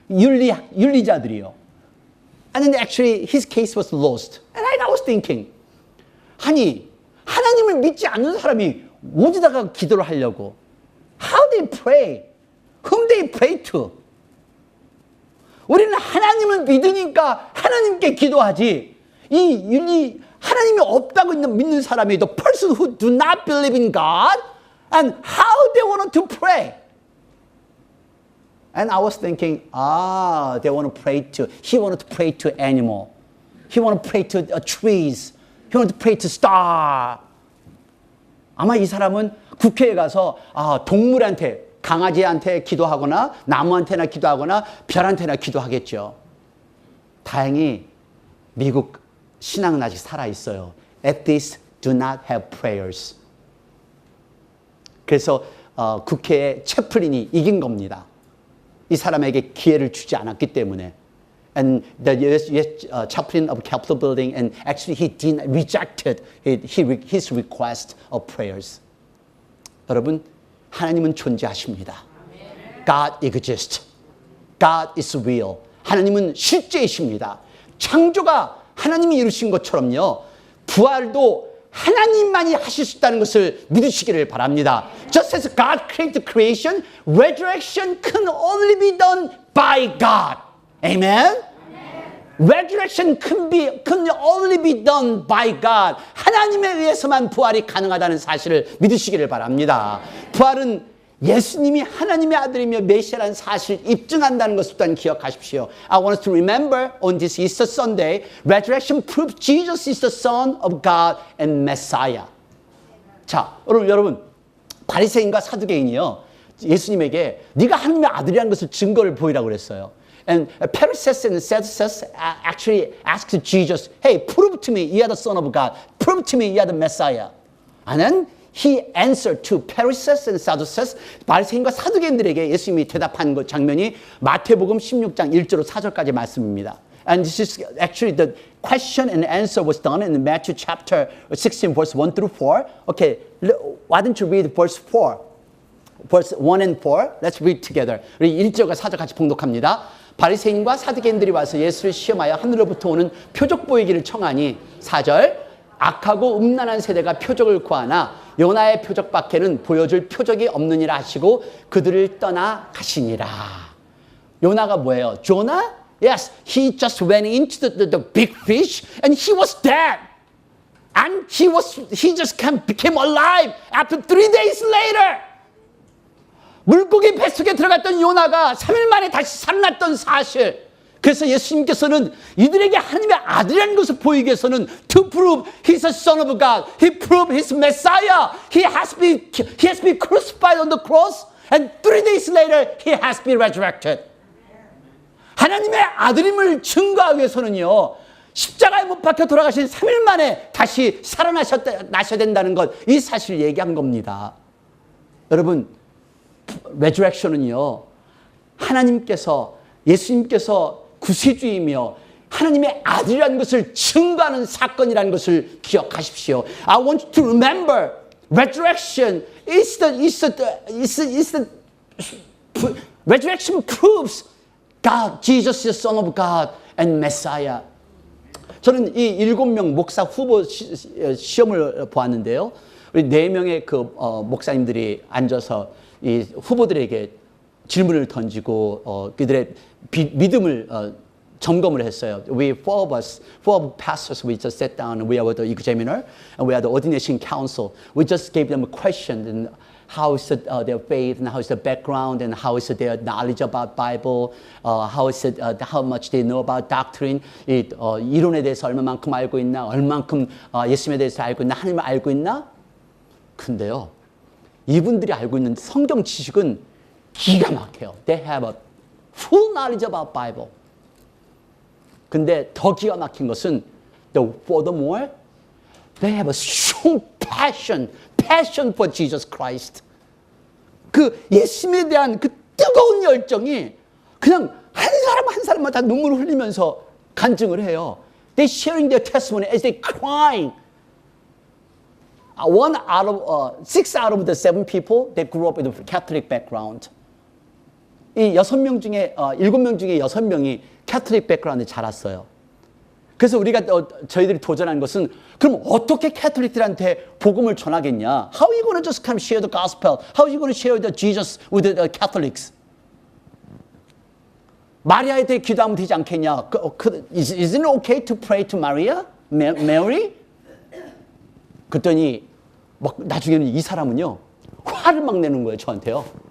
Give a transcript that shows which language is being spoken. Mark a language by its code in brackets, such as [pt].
[ko] 윤리자들이요. [en] And then actually his case was lost. And I was thinking, [ko] 아니 하나님을 믿지 않는 사람이 어디다가 기도를 하려고? [en] How they pray? Whom they pray to? [ko] 우리는 하나님을 믿으니까 하나님께 기도하지. 하나님이 없다고 믿는 사람이 [en] the person who do not believe in God and how they want to pray. And I was thinking, they want to pray to, he wanted to pray to animal. He wanted to pray to trees. He wanted to pray to star. [ko] 아마 이 사람은 국회에 가서 동물한테, 강아지한테 기도하거나 나무한테나 기도하거나 별한테나 기도하겠죠. 다행히 미국 신앙은 아직 살아있어요. [en] Atheists do not have prayers. [ko] 그래서 국회의 채플린이 이긴 겁니다. 이 사람에게 기회를 주지 않았기 때문에. [en] And the U.S. chaplain of Capitol Building, and actually he rejected his request of prayers. [ko] 여러분, 하나님은 존재하십니다. [en] God exists. God is real. [ko] 하나님은 실제이십니다. 창조가 하나님이 이루신 것처럼요. 부활도 하나님만이 하실 수 있다는 것을 믿으시기를 바랍니다. [en] Just as God created creation, resurrection can only be done by God. Amen? Resurrection can only be done by God. [ko] 하나님에 의해서만 부활이 가능하다는 사실을 믿으시기를 바랍니다. 부활은 예수님이 하나님의 아들이며 메시아라는 사실을 입증한다는 것을 일단 기억하십시오. [en] I want us to remember on this Easter Sunday, resurrection proves Jesus is the Son of God and Messiah. [ko] 자, 여러분, 바리새인과 사두개인이요, 예수님에게 네가 하나님의 아들이라는 것을 증거를 보이라고 그랬어요. [en] And Pharisees and Sadducees actually asked Jesus, hey, prove to me you are the Son of God. Prove to me you are the Messiah. And then he answered to Pharisees and Sadducees. [ko] 바리새인과 사두개인들에게 예수님이 대답한 그 장면이 마태복음 16장 1절로 4절까지 말씀입니다. [en] And this is actually the question and answer was done in Matthew chapter 16 verse 1 through 4. Okay, why don't you read verse 4? Verse 1 and 4. Let's read together. [ko] 우리 1절과 4절 같이 봉독합니다. 바리새인과 사두개인들이 와서 예수를 시험하여 하늘로부터 오는 표적 보이기를 청하니 4절 악하고 음란한 세대가 표적을 구하나 요나의 표적밖에는 보여줄 표적이 없느니라 하시고 그들을 떠나 가시니라. 요나가 뭐예요? Jonah? [en] Yes, he just went into the big fish and he was dead. And he just became alive after 3 days later. [ko] 물고기 뱃속에 들어갔던 요나가 3일 만에 다시 살아났던 사실. 그래서 예수님께서는 이들에게 하나님의 아들이라는 것을 보이기 위해서는 [en] to prove he's a son of God, he proved he's Messiah, he has been crucified on the cross, and 3 days later he has been resurrected. [ko] 하나님의 아들임을 증거하기 위해서는요, 십자가에 못 박혀 돌아가신 3일 만에 다시 살아나셔야 된다는 것, 이 사실을 얘기한 겁니다. 여러분, resurrection은요, 하나님께서, 예수님께서 구세주이며 하나님의 아들이라는 것을 증거하는 사건이라는 것을 기억하십시오. [en] I want you to remember, resurrection resurrection proves God, Jesus is the Son of God and Messiah. [ko] 저는 이 7명 목사 후보 시험을 보았는데요. 우리 4명의 목사님들이 앉아서 이 후보들에게 질문을 던지고 그들의 믿음을 점검을 했어요. [en] four of pastors, we just sat down and we were the examiner and we are the ordination council. We just gave them a question and how is their faith and how is their background and how is their knowledge about Bible, how is it, how much they know about doctrine, [ko] 이론에 대해서 얼마만큼 알고 있나, 얼마만큼 예수님에 대해서 알고 있나, 하나님을 알고 있나? 근데요, 이분들이 알고 있는 성경 지식은 기가 막혀요. [en] They have a full knowledge about Bible. [ko] 근데 더 기가 막힌 것은 [en] furthermore, they have a strong passion for Jesus Christ. [ko] 그 예수님에 대한 그 뜨거운 열정이 그냥 한 사람 한 사람마다 눈물을 흘리면서 간증을 해요. [en] They sharing their testimony as they crying. 6 out of the 7 people that grew up with a Catholic background. [ko] 이 7명 중에 7명 중에 6명이 캐톨릭 백그라운드에 자랐어요. 그래서 우리가 저희들이 도전한 것은 그럼 어떻게 캐톨릭들한테 복음을 전하겠냐? [en] How are you going to just come share the gospel? How are you going to share the Jesus with the Catholics? [ko] 마리아에 대해 기도하면 되지 않겠냐? [en] Isn't it okay to pray to Maria? Mary? [ko] 그랬더니 막 나중에는 이 사람은요, 화를 막 내는 거예요, 저한테요.